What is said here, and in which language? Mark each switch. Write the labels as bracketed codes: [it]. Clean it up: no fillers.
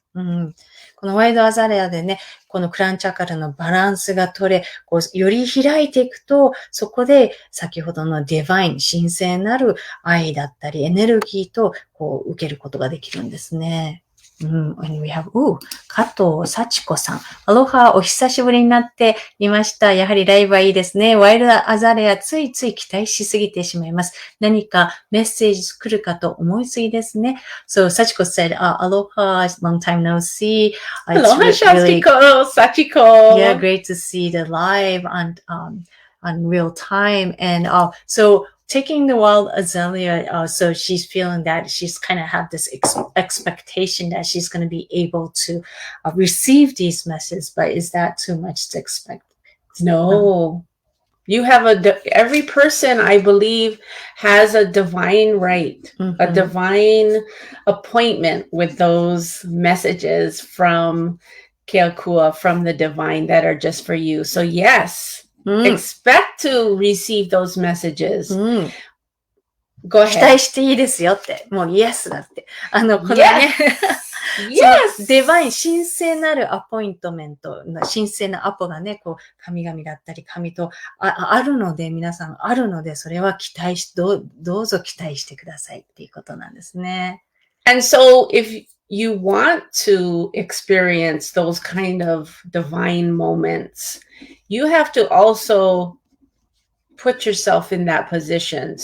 [ja] このワイドアザレアでね、このクラウンチャクラのバランスが取れ、こうより開いていくと、そこで先ほどのディバイン、神聖なる愛だったりエネルギーとこう受けることができるんですね。 [en] And we have, [ja] 加藤幸子さん。アロハ、お久しぶりになっていました。やはりライブはいいですね。ワイルドアザレア、ついつい期待しすぎてしまいます。何かメッセージ来るかと思いすぎですね。 [en] So, Sachiko said, Aloha, long time no see. Aloha, Shachiko, Sachiko. Yeah, great to see the live on real time. And so,Taking the wild azalea, so she's feeling that she's kind of have this expectation that she's going to be able to receive these messages, but is that too much to expect? No. You have every person, I believe, has a divine right, a divine appointment with those messages from Keakua, from the divine, that are just for you. So yes.Expect to receive those messages. Go ahead. [ja] 期待していいですよって。もうイエスだって。このね。 [en] Yes! [ja] ディバイン、神聖なるアポイントメント、神聖なアポがね、こう、神々だったり、神とあるので、皆さんあるので、それはどうぞ期待してくださいっていうことなんですね。 [en] And so, if you want to experience those kind of divine moments, you have to also put yourself in that position.